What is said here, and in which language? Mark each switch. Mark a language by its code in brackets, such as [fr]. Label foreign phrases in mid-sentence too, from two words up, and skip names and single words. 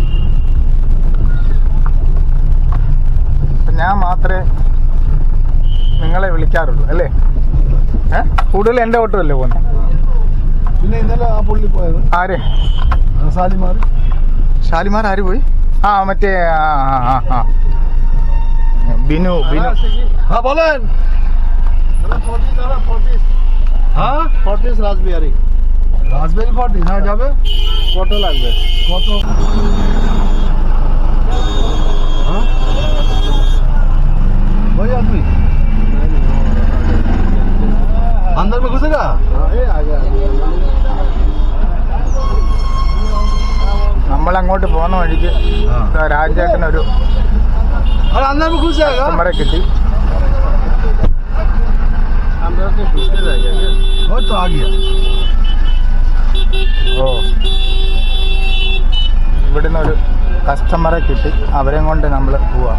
[ml] ഞാൻ മാത്രമേ നിങ്ങളെ വിളിക്കാറുള്ളൂ അല്ലേ? കൂടുതൽ എൻ്റെ ഓട്ടോ അല്ലേ പോകുന്നത്. പിന്നെ ഇന്നലെ ആ പുള്ളി പോയത് ആര്? ഷാലിമാർ ആര് പോയി? മറ്റേ ബിനു. [bn] রাজবেরি 40 না যাবে, কত লাগবে? কত? [hi] वही आदमी अंदर में घुसेगा। [ml] നമ്മളങ്ങോട്ട് പോകുന്ന വഴിക്ക് രാജേട്ടനൊരു കസ്റ്റമറെ കിട്ടി. ഇവിടുന്ന് ഒരു കസ്റ്റമറെ കിട്ടി, അവരെയും കൊണ്ട് നമ്മൾ പോവാം.